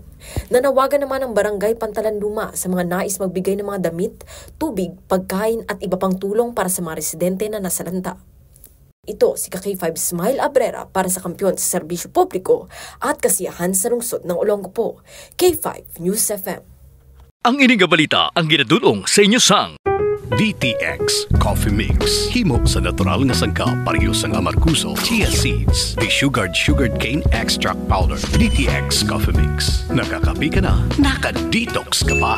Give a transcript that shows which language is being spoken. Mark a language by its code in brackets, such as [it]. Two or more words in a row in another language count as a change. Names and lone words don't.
[tl] Nanawagan naman ang Barangay Pantalan Luma sa mga nais magbigay ng mga damit, tubig, pagkain at iba pang tulong para sa mga residente na nasalanta. Ito si K5 Smile Abrera para sa Kampiyon sa Serbisyo Publiko at Kasiyahan sa Lungsod ng Olongapo. K5 News FM. [hil] Ang ining balita ang ginadulong sa inyo sang DTX Coffee Mix. Himo sa natural nga sangka pareho sang amarkuso, [en] chia seeds, sugared cane extract powder. [hil] DTX Coffee Mix. [tl] Nakakapi ka na, naka-detox ka pa.